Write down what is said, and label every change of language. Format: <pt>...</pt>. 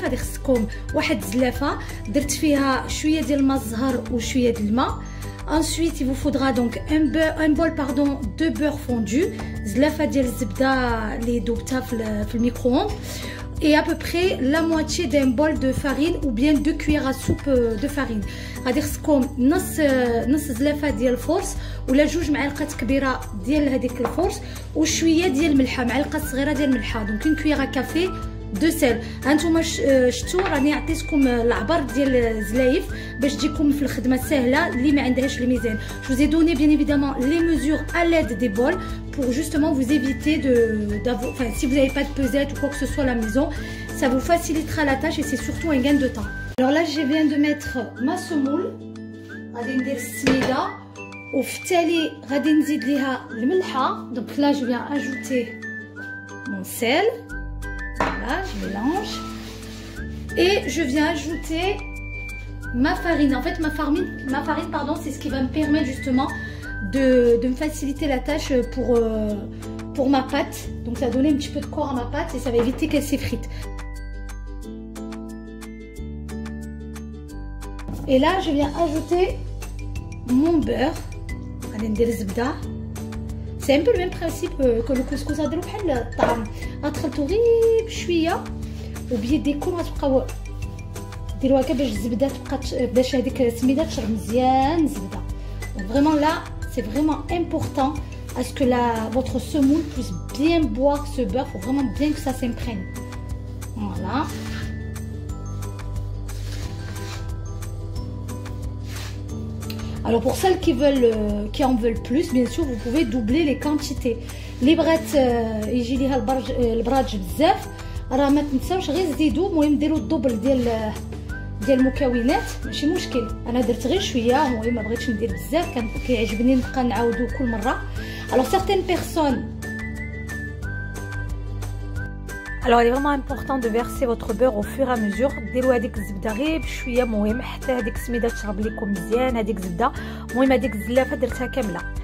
<ar>غادي خصكم واحد الزلافه درت فيها شويه ديال الماء الزهر وشويه ديال الماء.</ar> <fr>Ensuite, il vous faudra donc un bol de beurre fondu,</fr> <ar>زلافه ديال الزبده اللي دوبتها في الميكرو-ondes,</ar> <fr>et à peu près la moitié d'un bol de farine ou bien 2 cuillères à soupe de farine.</fr> <ar>غادي خصكم نص زلافه ديال الفورس ولا 2 معالق كبيره ديال هذيك الفورس وشويه ديال الملحه، معلقه صغيره ديال الملحه، دونك</ar> <fr>1 cuillère à café</fr> <ar>دو سيل. هانتوما شفتوا راني عطيتكم العبر ديال الزلايف باش تجيكم في الخدمه سهله اللي ما عندهاش الميزان.</ar> <fr>Je vous ai donné bien évidemment les mesures à l'aide des bols pour justement vous éviter enfin si vous n'avez pas de pesette ou quoi que ce soit à la maison, ça vous facilitera la tâche et c'est surtout un gain de temps. Alors là je viens de mettre ma semoule،</fr> <ar>غادي ندير السميده وفي التالي غادي نزيد ليها الملحه.</ar> <fr>Donc là je viens ajouter mon sel. Voilà, je mélange et je viens ajouter ma farine. En fait, ma farine, pardon, c'est ce qui va me permettre justement de me faciliter la tâche pour ma pâte. Donc, ça va donner un petit peu de corps à ma pâte et ça va éviter qu'elle s'effrite. Et là, je viens ajouter mon beurre.</fr> <ar>Allez, ندير الزبده.</ar> <fr>C'est un peu le même principe que le couscous.</fr> <ar>غاديرو بحال الطعم، غتخلطو غير بشويه وبيديكم غتبقاو ديروا هكا باش الزبده تبقى باش هذيك السميده تشرب مزيان الزبده.</ar> <fr>Donc vraiment là, c'est vraiment important à ce que votre semoule puisse bien boire ce beurre. Faut vraiment bien que ça s'imprègne. Voilà. Alors pour celles qui en veulent plus, bien sûr, vous pouvez doubler les quantités.</fr> <ar>اللي بغات يجي ليها البراج بزاف راه ما تنساوش غير زيدوا، المهم ديروا الدوبل ديال المكونات ماشي مشكل. انا درت غير شويه، المهم ما بغيتش ندير بزاف، كان كيعجبني نبقى نعاودو كل مره.</ar> <fr>Alors certaines personnes. Alors il est vraiment important de verser votre beurre au fur et à mesure.</fr> <ar>ديروا هذيك الزبده غير بشويه، المهم حتى هذيك السميده تشرب لكم مزيان هذيك الزبده. المهم هذيك الزلافه درتها كامله.</ar>